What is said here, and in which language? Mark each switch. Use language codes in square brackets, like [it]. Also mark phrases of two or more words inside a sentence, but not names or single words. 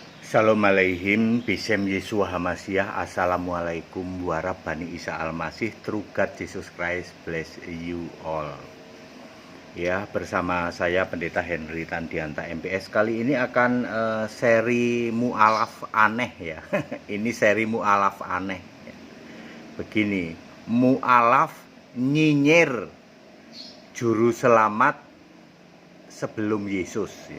[he] שלום עליכם, בשם ישוע המשיח, [ar] السلام عليكم ورحمة الله [he] Isa Al-Masih, [en] True God Jesus Christ, bless you all. [id] Ya, bersama saya Pendeta Henry Tandianta MPS. Kali ini akan seri mu'alaf aneh ya. Ini seri mu'alaf aneh. Begini, mu'alaf nyinyir juru selamat sebelum Yesus ya.